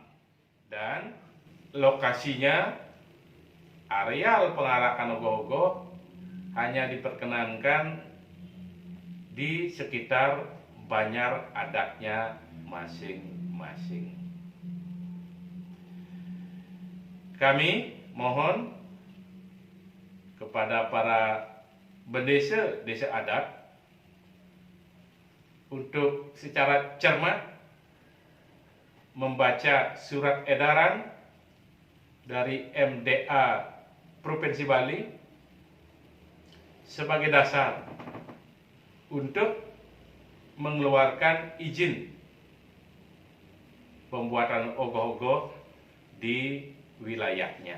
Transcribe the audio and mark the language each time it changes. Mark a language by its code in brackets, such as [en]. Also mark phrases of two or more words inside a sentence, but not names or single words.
[id] Dan lokasinya, areal pengarakan ogoh-ogoh hanya diperkenankan di sekitar banjar adatnya masing-masing. Kami mohon kepada para bendesa desa adat untuk secara cermat membaca surat edaran dari MDA Provinsi Bali sebagai dasar untuk mengeluarkan izin pembuatan ogoh-ogoh di wilayahnya.